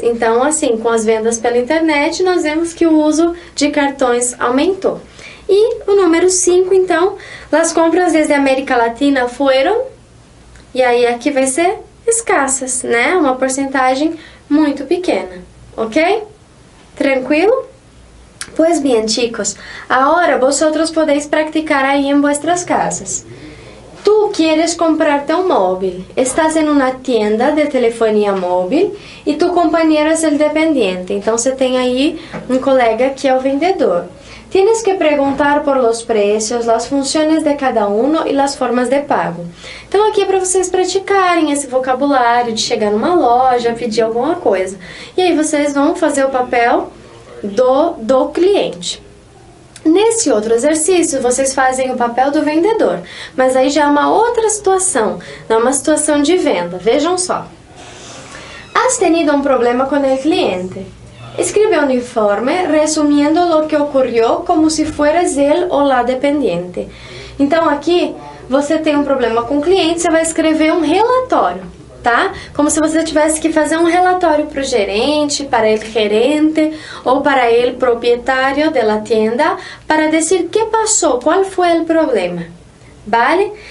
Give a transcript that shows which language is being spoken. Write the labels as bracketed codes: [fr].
[pt] Então, assim, com as vendas pela internet, nós vemos que o uso de cartões aumentou. E o número 5, então, [es] las compras desde [pt] a América Latina foram... E aí, aqui vai ser escassas, né? Uma porcentagem muito pequena, ok? Tranquilo? [es] Pues bien, chicos, ahora vosotros podéis practicar ahí en vuestras casas. Tú quieres comprarte un móvil, estás en una tienda de telefonía móvil y tu compañero es el dependiente. [pt] Então, você tem aí um colega que é o vendedor. [es] Tienes que preguntar por los precios, las funciones de cada uno y las formas de pago. [pt] Então, aqui é para vocês praticarem esse vocabulário de chegar numa loja, pedir alguma coisa. E aí, vocês vão fazer o papel do cliente. Nesse outro exercício, vocês fazem o papel do vendedor, mas aí já é uma outra situação, não é uma situação de venda. Vejam só. [es] Has tenido un problema con el cliente. Escribe un informe resumiendo lo que ocurrió como si fueras él o la dependiente. [pt] Então, aqui, você tem um problema com o cliente, você vai escrever um relatório, tá? Como se você tivesse que fazer um relatório para o gerente, [es] para el gerente [pt] ou para [es] el propietario de la tienda [pt] para dizer que passou, qual foi o problema. Vale?